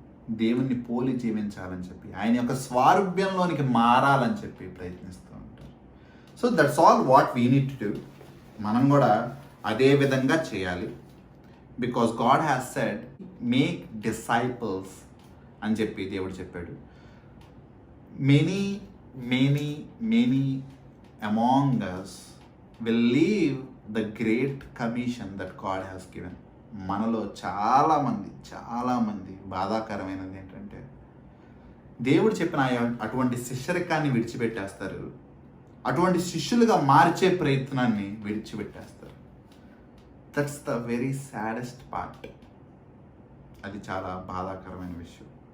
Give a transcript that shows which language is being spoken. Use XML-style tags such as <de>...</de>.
<te>దేవుణ్ణి పోలి జీవించాలని చెప్పి, ఆయన యొక్క స్వారూప్యంలోనికి మారాలని చెప్పి ప్రయత్నిస్తూ ఉంటారు.</te> <en>So that's all what we need to do.</en> <te>మనం కూడా అదే విధంగా చేయాలి.</te> <en>because God has said make disciples</en> <te>అని చెప్పి దేవుడు చెప్పాడు.</te> <en>Many many many among us will leave the great commission that God has given.</en> <te>మనలో చాలామంది బాధాకరమైనది ఏంటంటే దేవుడు చెప్పిన అటువంటి శిష్యరికాన్ని విడిచిపెట్టేస్తారు, అటువంటి శిష్యులుగా మార్చే ప్రయత్నాన్ని విడిచిపెట్టేస్తారు.</te> <en>That's the very saddest part.</en> <te>అది చాలా బాధాకరమైన విషయం.</te>